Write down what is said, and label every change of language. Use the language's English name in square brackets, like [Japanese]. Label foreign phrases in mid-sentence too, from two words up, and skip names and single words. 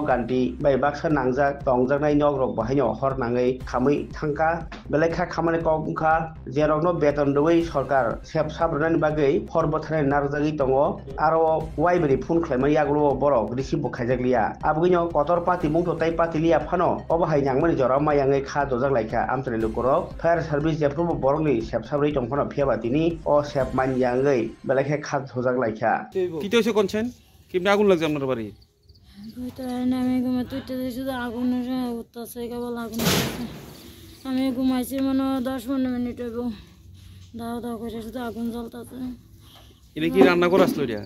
[Kok Borok] ganti bai baksa nangjak tongjaknai nog rok bahaino hor nangai khamui thangka belekha khamani kokha jerok no beton doi sarkar sep sabrani bagai hor bothanai narjagi tongo aro waibri phun khlaimai yaglo borok receive bokhajakliya abugino kotor pati mungto tai pati liya phano obahai nyangmani jora mayangai kha dojak laika amtri lukorok [English] fire service [Kok Borok] jepro borokni sep sabri tongphano phiaba tini o sep man yangai belekha kha dojak laika [Bangla] কি হয়েছে কোনছেন কেমনে আগুন লাগছে আপনার বাড়ি আমি ঘুমাইছি মানে 10-15 মিনিট হইব দাও দাও করে শুধু আগুন জ্বলতেছে এটা কি রান্না করে আসলো এটা